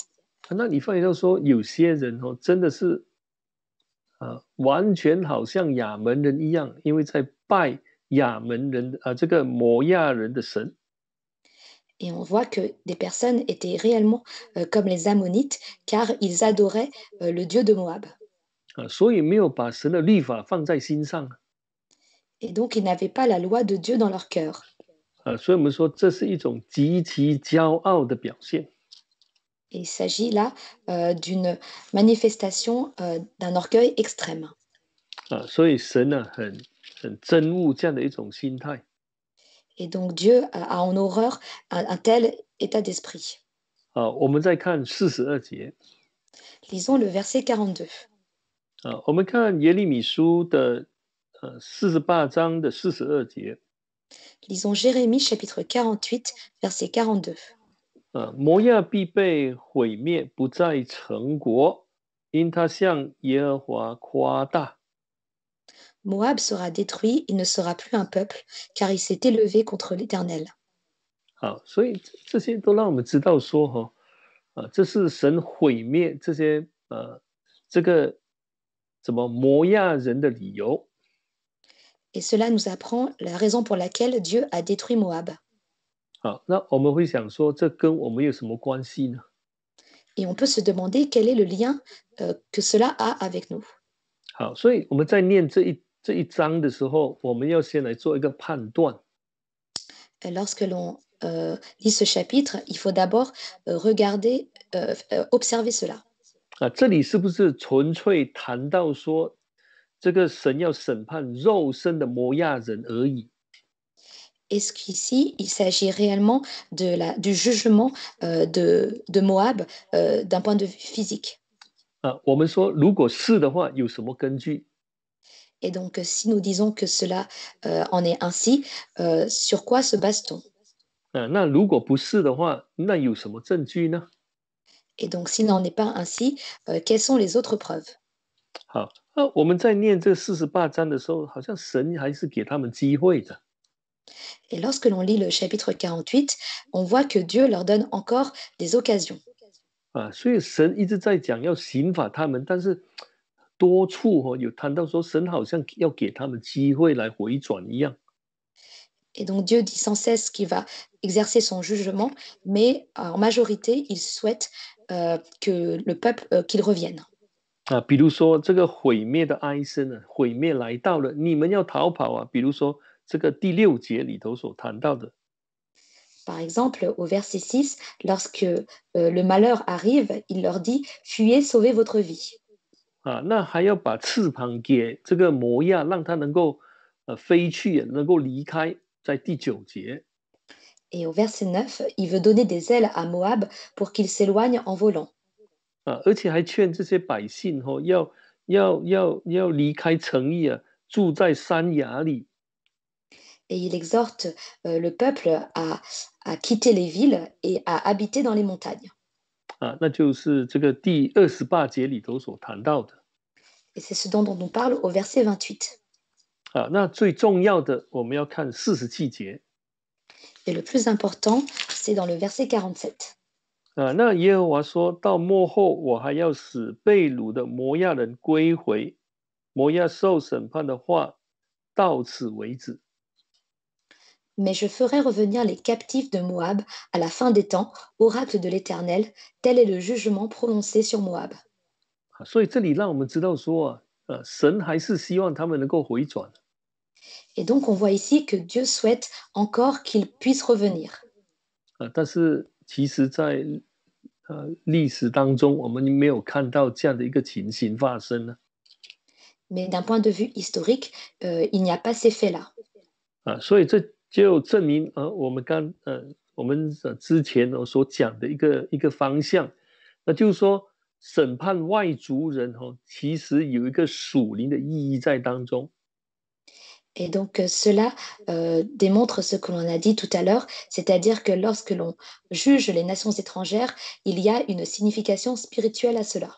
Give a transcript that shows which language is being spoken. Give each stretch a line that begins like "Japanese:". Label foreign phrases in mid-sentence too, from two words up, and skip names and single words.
Chinese: 那你发现到说有些人真的是完全好像亚门人一样，因为在拜亚门人这个摩亚人的神。
French: et on voit que des personnes étaient réellement comme les Ammonites, car ils adoraient le dieu de Moab.
Chinese: 所以没有把神的律法放在心上。
French: Et donc, ils n'avaient pas la loi de Dieu dans leur cœur.
Chinese: 所以我们说这是一种极其骄傲的表现。
French: Et il s'agit là d'une manifestation d'un orgueil extrême.
Chinese: 所以神很憎恶这样的一种心态。
French: Et donc Dieu a en horreur un tel état d'esprit.
Chinese: 我们再看42节。
French: Lisons le verset 42.
Chinese: 我们看耶利米书的48章的42节。
French: Lisons Jérémie chapitre 48, verset 42.
Chinese: 摩亚必被毁灭，不再成国， 因他向耶和华夸大。
French: Moab sera détruit, il ne sera plus un peuple, car il s'est élevé contre l'Éternel.
Chinese: 好，所以这些都让我们知道说，这是神毁灭这些这个怎么摩亚人的理由。
French: Et cela nous apprend la raison pour laquelle Dieu a détruit Moab.
Chinese: 好，那我们会想说，这跟我们有什么关系呢？
French: Et on peut se demander quel est le lien que cela a avec nous.
Chinese: 好，所以我们在念这一章的时候，我们要先来做一个判断。
French: Lorsque l'on lit ce chapitre, il faut d'abord regarder, observer cela.
Chinese: 这里是不是纯粹谈到说，这个神要审判肉身的摩亚人而已？
French: Est-ce qu'ici, il s'agit réellement du jugement de Moab d'un point de vue physique?
Chinese: 我们说如果是的话，有什么根据？
French: Et donc, si nous disons que cela en est ainsi, sur quoi se base-t-on?
Chinese: 那如果不是的话，那有什么证据呢？
French: Et donc, s'il n'en est pas ainsi, quelles sont les autres preuves?
Chinese: 好，我们在念这48章的时候，好像神还是给他们机会的。
French: Et lorsque l'on lit le chapitre 48, on voit que Dieu leur donne encore des occasions.
Chinese: 所以神一直在讲要刑罚他们，但是多处有谈到说，神好像要给他们机会来回转一样。
French: Et donc Dieu dit sans cesse qu'il va exercer son jugement, mais en majorité, il souhaite que le peuple qu'il revienne.
Chinese: 比如说这个毁灭的哀声呢，毁灭来到了，你们要逃跑啊！比如说这个第6节里头所谈到的。
French: Par exemple, au verset 6, lorsque le malheur arrive, il leur dit fuyez, sauvez votre vie.
Chinese: 那还要把翅膀给这个摩亚，让他能够飞去，能够离开，在第9节。
French: Et au verset 9, il veut donner des ailes à Moab pour qu'il s'éloigne en volant.
Chinese: 而且还劝这些百姓要离开城邑啊，住在山崖里。
French: Et il exhorte le peuple à quitter les villes et à habiter dans les montagnes.
Chinese: 那就是这个第28节里头所谈到的。
French: Et c'est ce dont on nous parle au verset 28.
Chinese: 那最重要的，我们要看47节。
French: Et le plus important, c'est dans le verset 47.
Chinese: 那耶和华说到末后，我还要使被掳的摩亚人归回，摩亚受审判的话，到此为止。
French: Mais je ferai revenir les captifs de Moab à la fin des temps, oracle de l'Éternel, tel est le jugement prononcé sur Moab.
Chinese: 所以这里让我们知道说神还是希望他们能够回转。
French: Et donc on voit ici que Dieu souhaite encore qu'ils puissent revenir.
Chinese: 但是其实在历史当中，我们没有看到这样的一个情形发生呢。
French: Mais d'un point de vue historique, il n'y a pas ces faits-là.
Chinese: 所以这就证明我们之前所讲的一个方向，那就是说审判外族人其实有一个属灵的意义在当中。
French: Et donc cela démontre ce que l'on a dit tout à l'heure, c'est-à-dire que lorsque l'on juge les nations étrangères, il y a une signification spirituelle à cela.